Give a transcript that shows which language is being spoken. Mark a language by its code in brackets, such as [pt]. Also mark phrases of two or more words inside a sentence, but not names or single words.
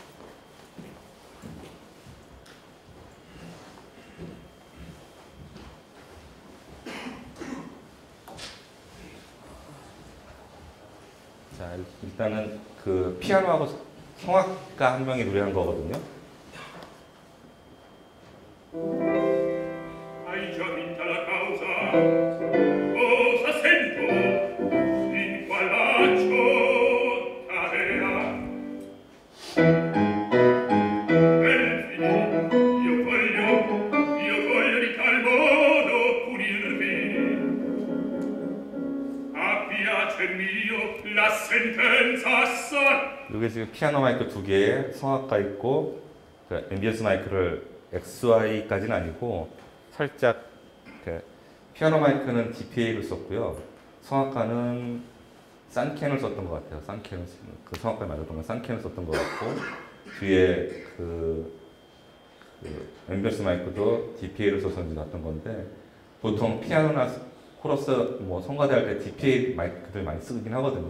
[ko] 자, 일단은 그 피아노하고 성악가 한 명이 노래한 거거든요. [it] Hai già vinta la causa, cosa sento in qual laccio t'avea? E infine io voglio di tal modo punirvi. A piacer mio la sentenza assai. [ko] 이게 지금 피아노 마이크 두 개에 성악가 있고, 그 앰비언스 마이크를 XY까지는 아니고 살짝 그 피아노 마이크는 DPA를 썼고요. 성악가는 싼캔을 썼던 것 같아요. 싼캔을 그 성악가 말했던 건 싼캔을 썼던 것 같고, 뒤에 그 앰비언스 마이크도 DPA를 써서 났던 건데, 보통 피아노나 코러스 뭐 성가대 할 때 DPA 마이크들 많이 쓰긴 하거든요.